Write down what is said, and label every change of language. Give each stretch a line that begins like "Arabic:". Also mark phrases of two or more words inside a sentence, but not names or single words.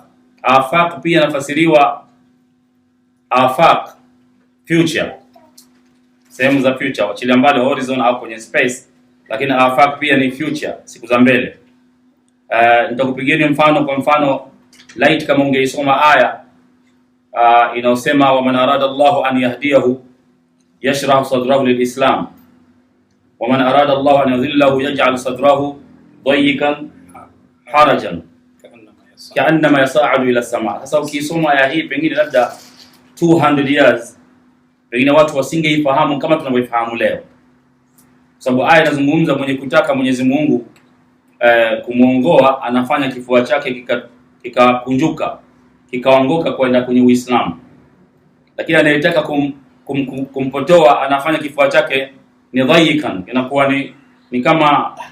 Swahili: Afaq pia nafasiriwa afaq, future, sehemu za future, wachilia mbali horizon au kwenye space, lakini afaq pia ni future, siku za mbele. Nitakupigieni mfano. Kwa mfano, light kama ungeisoma aya inaosema
Arabic: ومن أراد الله أن يهديه يشرح صدره للإسلام ومن أراد الله أن يضله يجعل صدره ضيقا حرجا كأنما يصعد إلى السماء.
Swahili: Sasa ukisoma aya hii pengine labda
English: 200 years
Swahili: pengine watu wasingeifahamu kama tunavyoifahamu leo, kwa sababu aya inazungumza mwenye kutaka Mwenyezi Mungu kumuongoa anafanya kifua chake kikakunjuka kikaongoka kwenda kwenye Uislamu, lakini anayetaka kumpotoa anafanya kifua chake ni dhayikan, inakuwa ni kama